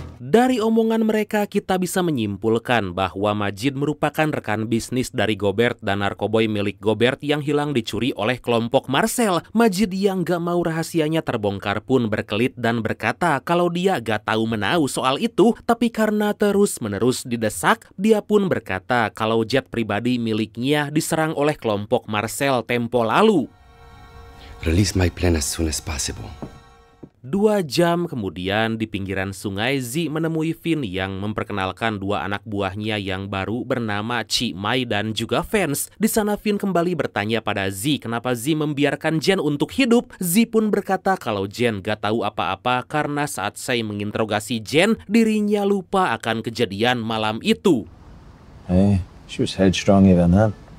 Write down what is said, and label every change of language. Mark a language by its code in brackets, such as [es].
[id] Dari omongan mereka kita bisa menyimpulkan bahwa Majid merupakan rekan bisnis dari Gobert dan narkoboy milik Gobert yang hilang dicuri oleh kelompok Marcel. Majid yang gak mau rahasianya terbongkar pun berkelit dan berkata kalau dia gak tahu menau soal itu, tapi karena terus-menerus didesak, dia pun berkata kalau jet pribadi miliknya diserang oleh kelompok Marcel tempo lalu. [en] Release my plan as soon as possible. [id] 2 jam kemudian di pinggiran sungai, Zi menemui Finn yang memperkenalkan 2 anak buahnya yang baru bernama Chi Mai dan juga Vance. Di sana Finn kembali bertanya pada Zi kenapa Zi membiarkan Jen untuk hidup. Zi pun berkata kalau Jen gak tahu apa-apa karena saat saya menginterogasi Jen, dirinya lupa akan kejadian malam itu. [en] Hey, she was headstrong even then.